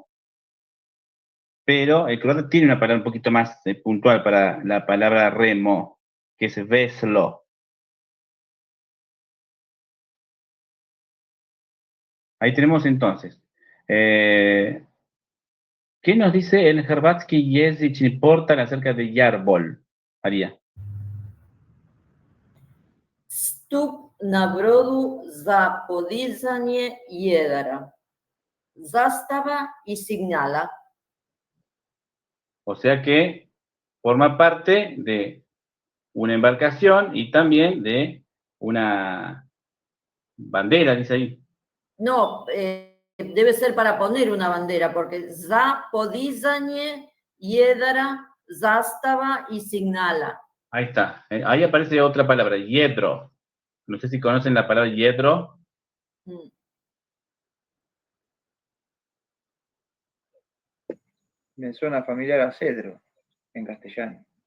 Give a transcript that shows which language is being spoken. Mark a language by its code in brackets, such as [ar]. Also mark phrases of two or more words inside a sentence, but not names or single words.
[es] Pero el croata tiene una palabra un poquito más puntual para la palabra remo, que es veslo. Ahí tenemos entonces. ¿Qué nos dice el Hrvatski Jezik Portal acerca de Yarbol, María? [hr] Stup na brodu za podizanje jedara. Zastava y signala. [es] O sea que forma parte de una embarcación y también de una bandera, dice ahí. No, debe ser para poner una bandera, porque [hr] za podizanje jedara, zastava y signala. [es] Ahí está. Ahí aparece otra palabra, yedro. No sé si conocen la palabra yedro. Me suena familiar a cedro en castellano.